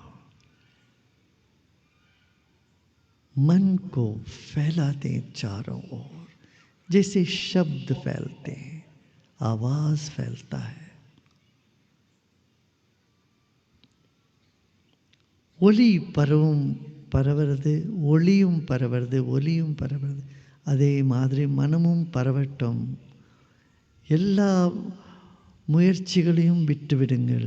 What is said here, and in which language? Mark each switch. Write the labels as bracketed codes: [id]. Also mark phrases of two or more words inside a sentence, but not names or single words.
[hi] मन को फैला दें चारों ओर, जैसे शब्द फैलते हैं, आवाज फैलता है। [ta] ஒளி பரவுறது, ஒளியும் பரவுறது, ஒளியும் பரவுறது. அதே மாதிரி மனமும் பரவட்டும். எல்லா முயற்சிகளையும் விட்டுவிடுங்கள்.